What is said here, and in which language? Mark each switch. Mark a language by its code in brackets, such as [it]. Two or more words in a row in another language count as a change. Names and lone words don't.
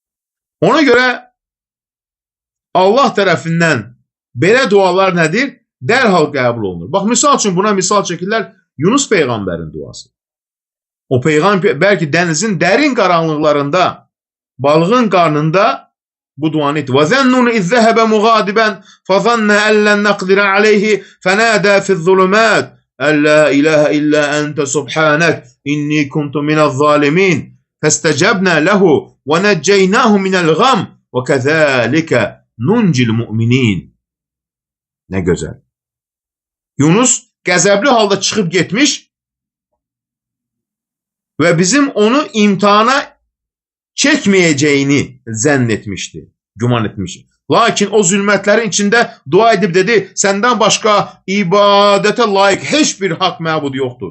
[az] Ona görə Allah tərəfindən belə dualar nədir? Dərhal qəbul olunur. Bax, misal üçün buna misal çəkirlər Yunus Peyğəmbərin duası. O Peyğəmbər bəlkə dənizin dərin qaranlıqlarında, balığın qarnında bu duanı etdi. [ar] وَذَنُّنْ اِذْ ذَهَبَ مُغَادِبًا فَظَنَّ أَنْ لَنْ نَقْدِرَ عَلَيْهِ فَنَادَى فِي الظُّلُمَاتِ أَنْ لَا إِلَهَ إِلَّا أَنْتَ سُبْحَانَكَ إِنِّي كُنْتُ مِنَ الظَّالِمِينَ فَاسْتَجَبْنَا لَهُ وَنَجَّيْنَاهُ مِنَ الْغَمِّ وَكَذَلِكَ نُنْجِي الْمُؤْمِنِينَ. [az] Nə gözəl. Yunus qəzəbli halda çıxıb getmiş və bizim onu imtihana çəkməyəcəyini zənn etmişdi, güman etmişdi. Lakin o zülmətlərin içində dua edib dedi, səndən başqa ibadətə layiq heç bir haqq məbud yoxdur.